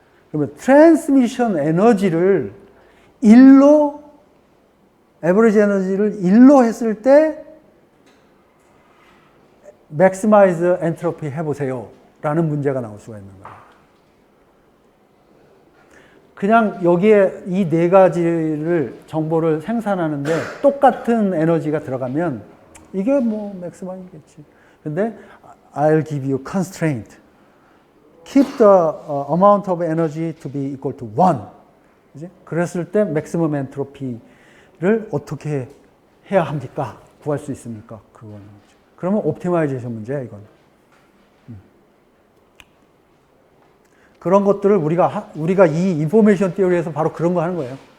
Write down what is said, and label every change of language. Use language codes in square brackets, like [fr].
[ko] 그러면 트랜스미션 에너지를 1로, 에버리지 에너지를 1로 했을 때 maximize entropy 해보세요. 라는 문제가 나올 수가 있는 거야. 그냥 여기에 이 네 가지를 정보를 생산하는데 똑같은 에너지가 들어가면 이게 뭐 맥스마이겠지. 근데 [en] I'll give you constraint. Keep the amount of energy to be equal to 1. [ko] 그치? 그랬을 때 maximum entropy를 어떻게 해야 합니까? 구할 수 있습니까? 그거는. 그러면 옵티마이제이션 문제야, 이건. 그런 것들을 우리가 이 인포메이션 티어리에서 바로 그런 거 하는 거예요.